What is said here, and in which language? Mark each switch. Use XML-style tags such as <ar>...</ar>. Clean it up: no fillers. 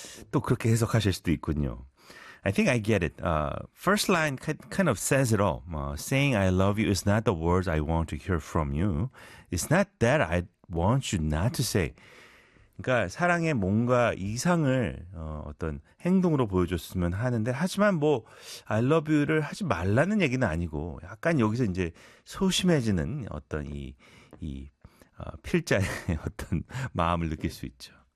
<ko>또 그렇게 해석하실 수도 있군요.</ko> <en>I think I get it. First line kind of says it all. Saying I love you is not the words I want to hear from you. It's not that I want you not to say.</en> <ko>그러니까 사랑의 뭔가 이상을 어떤 행동으로 보여줬으면 하는데 하지만 뭐</ko> <en>I love you</en> <ko>를 하지 말라는 얘기는 아니고 약간 여기서 이제 소심해지는 어떤 이 필자의 어떤 마음을 느낄 수 있죠.</ko>